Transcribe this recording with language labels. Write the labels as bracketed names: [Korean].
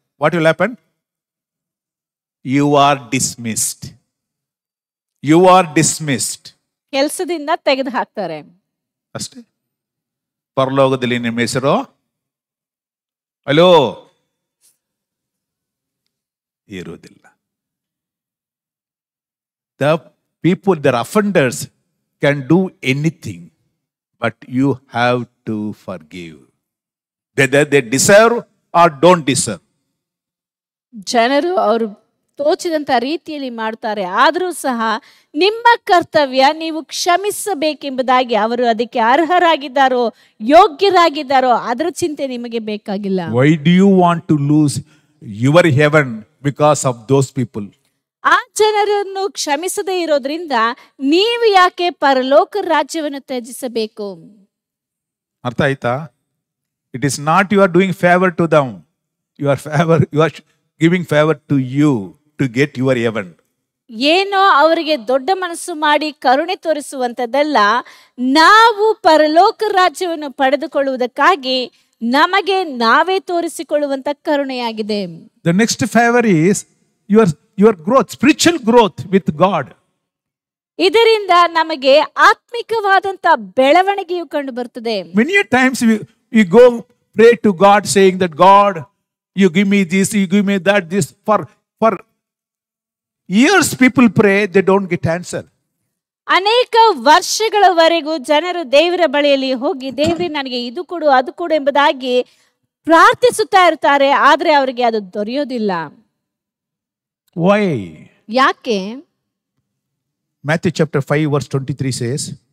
[English] What will happen? You are dismissed. You are dismissed. [Kannada] ಕೆಲಸದಿಂದ ತೆಗೆದು ಹಾಕ್ತಾರೆ ಅಷ್ಟೇ. ಪರಲೋಕದಲ್ಲಿ ನಿಮ್ಮ ಹೆಸರು ಅಲೋ ಇರುವುದಿಲ್ಲ. [English] The people, the offenders can do anything, but you have to forgive. Whether they deserve or don't deserve. [Kannada] ಜನರು ಅವರು ತೋಚಿದಂತ ರೀತಿಯಲ್ಲಿ ಮಾಡ್ತಾರೆ, ಆದರೂ ಸಹ ನಿಮ್ಮ ಕರ್ತವ್ಯ ನೀವು ಕ್ಷಮಿಸಬೇಕೆಂಬುದಾಗಿ ಅವರು ಅದಕ್ಕೆ ಅರ್ಹರಾಗಿದ್ದಾರೋ ಯೋಗ್ಯರಾಗಿದ್ದಾರೋ ಅದರ ಚಿಂತೆ ನಿಮಗೆ ಬೇಕಾಗಿಲ್ಲ. [English] Why do you want to lose your heaven because of those people? [Kannada] ಆ ಜನರನ್ನು ಕ್ಷಮಿಸದೇ ಇರೋದ್ರಿಂದ ನೀವು ಯಾಕೆ ಪರಲೋಕ ರಾಜ್ಯವನ್ನು ತ್ಯಜಿಸಬೇಕು? ಅರ್ಥ ಆಯ್ತಾ? [English] It is not you are doing favor to them. You are giving favor to you to get your heaven. [Kannada] ಏನೋ ಅವರಿಗೆ ದೊಡ್ಡ ಮನಸ್ಸು ಮಾಡಿ ಕರುಣೆ ತೋರಿಸುವಂತದ್ದಲ್ಲ, ನಾವು ಪರಲೋಕ ರಾಜ್ಯವನ್ನು ಪಡೆದುಕೊಳ್ಳುವುದಕ್ಕಾಗಿ ನಮಗೆ ನಾವೇ ತೋರಿಸಿಕೊಳ್ಳುವಂತ ಕರುಣೆಯಾಗಿದೆ. [English] The next favor is your growth, spiritual growth with God. [Kannada] ಇದರಿಂದ ನಮಗೆ ಆತ್ಮಿಕವಾದಂತ ಬೆಳವಣಿಗೆಯು ಕಂಡು ಬರ್ತದೆ. [English] Many times we go pray to God saying that God, you give me this, you give me that, this. For years people pray, they don't get answer. [Kannada] ಅನೇಕ ವರ್ಷಗಳವರೆಗೂ ಜನರು ದೇವರ ಬಳಿಯಲ್ಲಿ ಹೋಗಿ ದೇವರೇ ನನಗೆ ಇದು ಕೊಡು ಅದು ಕೊಡು ಎಂಬುದಾಗಿ ಪ್ರಾರ್ಥಿಸುತ್ತಾ ಇರ್ತಾರೆ, ಆದ್ರೆ ಅವರಿಗೆ ಅದು ದೊರೆಯೋದಿಲ್ಲ. [English] Why? [Kannada] ಯಾಕೆ? [English] Matthew chapter 5 verse 23 says,